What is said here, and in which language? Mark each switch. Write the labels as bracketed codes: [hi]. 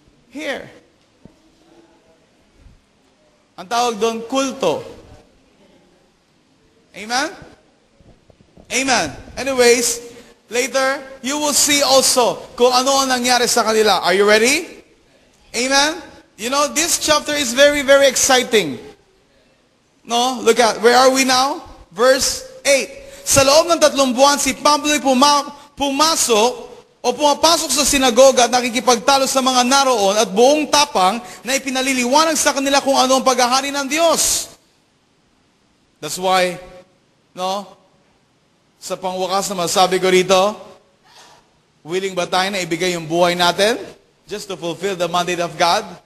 [en] Here. [tl] Ang tawag doon, kulto. Amen? Amen. [en] Anyways, later, you will see also [tl] kung ano ang nangyari sa kanila. [en] Are you ready? Amen? You know, this chapter is very, very exciting. No? Look at, where are we now? Verse 8. [tl] Sa loob ng 3 buwan, si Pablo ay pumasok o pumapasok sa sinagoga at nakikipagtalo sa mga naroon at buong tapang na ipinaliliwanag sa kanila kung ano ang paghahari ng Diyos. [en] That's why, [tl] no, sa pangwakas na masabi ko rito, willing ba tayo na ibigay yung buhay natin [en] just to fulfill the mandate of God?